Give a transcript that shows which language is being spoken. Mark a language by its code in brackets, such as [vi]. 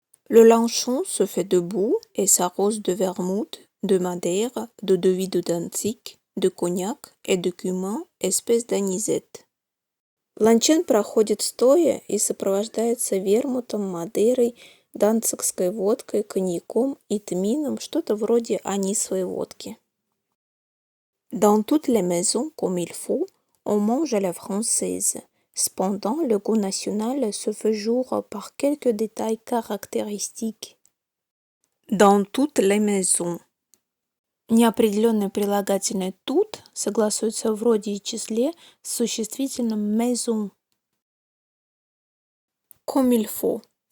[fr] Le lanchon se fait debout et s'arrose de vermouth, de Madère, de Devis de Danzig, de cognac et de cumin, espèce d'anisette. [ru] Ланчин проходит стоя и сопровождается вермутом, Мадерой, данцигской водкой, коньяком и тмином, что-то вроде анисовой водки. [fr] Dans toutes les maisons, comme il faut, on mange à la française. Cependant, le goût national se fait jour par quelques détails caractéristiques. Dans toutes les maisons. [ru] Неопределенное прилагательное тут согласуется в роде и числе с существительным maison. [fr] Comme il faut.